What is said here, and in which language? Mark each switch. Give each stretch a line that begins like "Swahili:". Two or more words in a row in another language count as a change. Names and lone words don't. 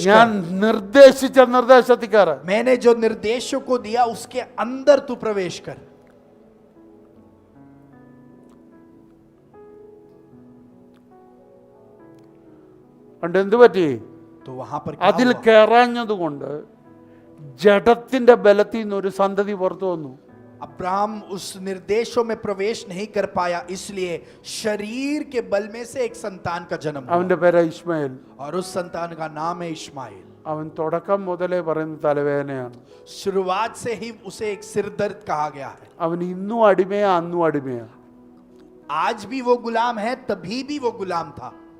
Malayalam: ഞാൻ
Hindi: कर।
Malayalam: നിർദ്ദേശിച്ച നിർദ്ദേശത്തിൽ കയറ.
Hindi: मैंने जो निर्देशों को दिया उसके अंदर तू प्रवेश कर।
Malayalam: അതുകൊണ്ട് എന്ത് പറ്റി?
Hindi: तो वहां पर क्या
Malayalam: അതിൽ
Hindi: हुआ?
Malayalam: കയറാഞ്ഞത് കൊണ്ട് ജഡത്തിന്റെ ബലത്തിൽ നിന്ന് ഒരു സന്തതി പുറത്തു വന്നു.
Hindi: अब्राहम उस निर्देशों में प्रवेश नहीं कर पाया, इसलिए शरीर के बल में से एक संतान का जन्म हुआ,
Malayalam: അവന്റെ പേര് ഇസ്മായിൽ.
Hindi: और उस संतान का नाम है इश्माइल।
Malayalam: അവൻ തുടക്കം മുതലേ പറയുന്ന തലവേദനയാണ്.
Hindi: शुरुआत से ही उसे एक सिर दर्द कहा गया है।
Malayalam: അവൻ ഇന്നും അടിമയാ, അന്നും അടിമയാ.
Hindi: आज भी वो गुलाम है, तभी भी वो गुलाम था।